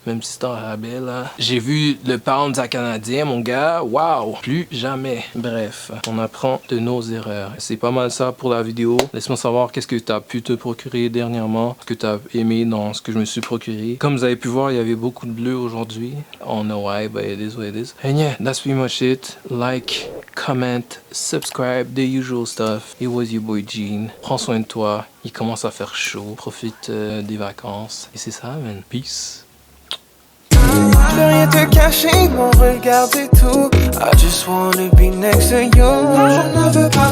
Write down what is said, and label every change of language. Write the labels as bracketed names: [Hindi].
[French] Même si c'est en rabais, là. J'ai vu le pound à canadien, mon gars. Waouh! Plus jamais. Bref, on apprend de nos erreurs. C'est pas mal ça pour la vidéo. Laisse-moi savoir qu'est-ce que tu as pu te procurer dernièrement. Que tu as aimé dans ce que je me suis procuré. Comme vous avez pu voir, il y avait beaucoup de bleu aujourd'hui. [English] I don't know why, but it is what it is. And yeah, that's pretty much it. Like, comment, subscribe, the usual stuff. It was your boy Gene. [French] Prends soin de toi. Il commence à faire chaud. Profite des vacances. Et c'est ça, man. Peace. Je peux rien te cacher, mon regard c'est tout. [English] I just wanna be next to you. [French] Je ne veux